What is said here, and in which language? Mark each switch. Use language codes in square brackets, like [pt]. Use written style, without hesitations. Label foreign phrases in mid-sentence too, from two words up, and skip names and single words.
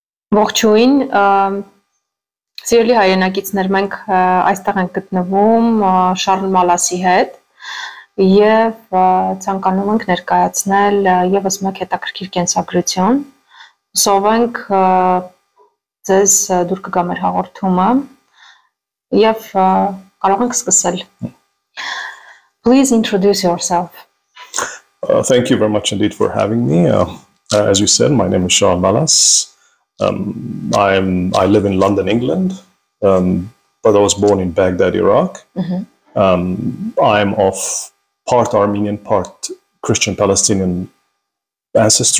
[hy] Ողջույն, սիրելի հայրենակիցներ, մենք այստեղ ենք գտնվում Շարլ Մալասի հետ եւ ցանկանում ենք ներկայացնել եւս մեկ հետաքրքիր կենսագրություն։ Հուսով ենք ձեզ դուր կգա մեր հաղորդումը եւ կարող ենք սկսել։ [en] Please introduce yourself. Thank you very much indeed for having me. As you said, my name is CHARLE Malas. I live in London, England, but I was born in Baghdad, Iraq. I'm of part Armenian, part Christian Palestinian ancestry.